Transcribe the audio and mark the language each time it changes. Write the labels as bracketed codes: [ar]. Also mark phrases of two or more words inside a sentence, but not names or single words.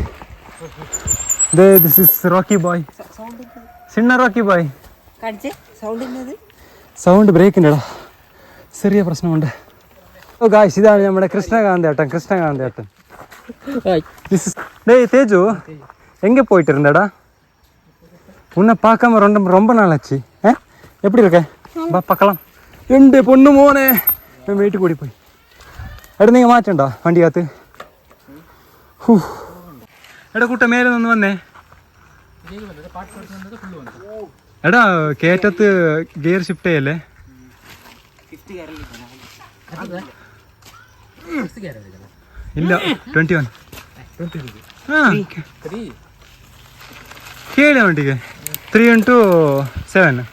[en] This is Rocky Boy, sinna Rocky Boy. [ml] സൗണ്ട് ബ്രേക്കിൻ്റെടാ ചെറിയ പ്രശ്നമുണ്ട്. ഓ ഗായ്സ്, ഇതാണ് നമ്മുടെ കൃഷ്ണകാന്ത് ഏട്ടൻ. [ta] டேய் தேஜு, எங்கே போயிட்டு இருந்தடா? உன்னை பார்க்காம ரொம்ப நாள் ஆச்சு. எப்படி இருக்க? வா பார்க்கலாம். [ml] എൻ്റെ പൊന്നു മോനെ, ഞാൻ വീട്ടിൽ കൂടി പോയി. എടാ നിങ്ങൾ മാറ്റണ്ടോ വണ്ടിക്കകത്ത്? എടാ കൂട്ട മേലെ നിന്ന് വന്നേ. എടാ കേറ്റത്ത് ഗിയർ ഷിഫ്റ്റ് ചെയ്യല്ലേ? ഇല്ല 21 കേള വണ്ടിക്ക് 3x7.